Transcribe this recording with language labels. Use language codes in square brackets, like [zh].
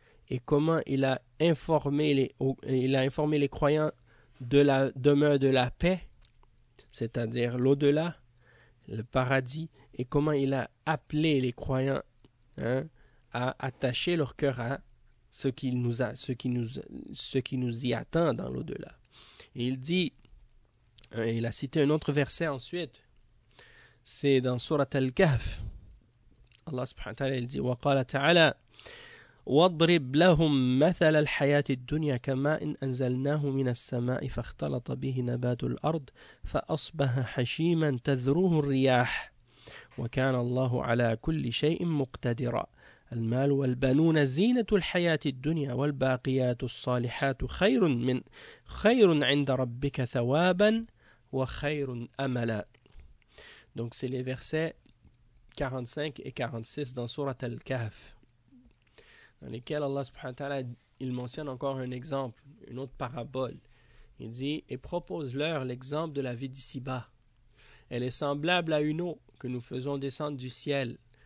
[fr] Et comment il a informé les croyants de la demeure de la paix, c'est-à-dire l'au-delà, le paradis, et comment il a appelé les croyants, hein, à attacher leur cœur à ce qui nous y attend dans l'au-delà. Et il dit, il a cité un autre verset ensuite, c'est dans Sourate Al-Kahf. Allah subhanahu wa ta'ala, il dit, [ar] وَقَالَ تَعَالَى وَاضْرِبْ لَهُمْ مَثَلَ الْحَيَاةِ الدُّنْيَا كَمَاءٍ أَنْزَلْنَاهُ مِنَ السَّمَاءِ فَاخْتَلَطَ بِهِ نَبَاتُ الْأَرْضِ فَأَصْبَحَ حَشِيمًا تَذْرُوهُ الرِّيَاحُ وَكَانَ اللَّهُ عَلَى كُلِّ شَيْءٍ مُقْتَدِرًا المال والبنون زينة الحياة الدنيا والباقيات الصالحات خير عند ربك ثوابا وخير أملا. [fr] Donc c'est les versets 45 et 46 dans Sourate Al-Kahf, dans lesquels Allah subhanahu wa ta'ala, il mentionne encore un exemple, une autre parabole. Il dit, et propose-leur l'exemple de la vie d'ici-bas. Elle est semblable à une eau que nous faisons descendre du ciel.